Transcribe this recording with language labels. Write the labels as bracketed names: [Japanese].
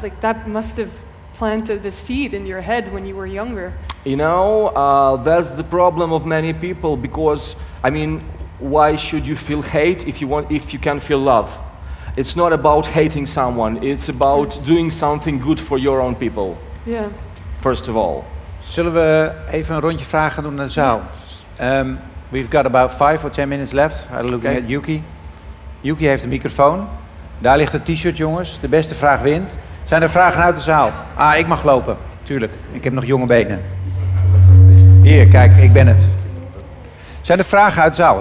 [English] Like, that must have planted a seed in your head when you were younger. That's the problem of many people, because, why should you feel hate if you can feel love? It's not about hating someone, it's about doing something good for your own people. Yeah. First of all. [Dutch] Zullen we even een rondje vragen doen naar de zaal? [English] We've got about 5 or 10 minutes left. I'm looking at Yuki. [Dutch] Yuki heeft een microfoon. Daar ligt een t-shirt, jongens. De beste vraag wint. Zijn er vragen uit de zaal? Ik mag lopen. Tuurlijk. Ik heb nog jonge benen. Hier, kijk, ik ben het. Zijn er vragen uit de zaal?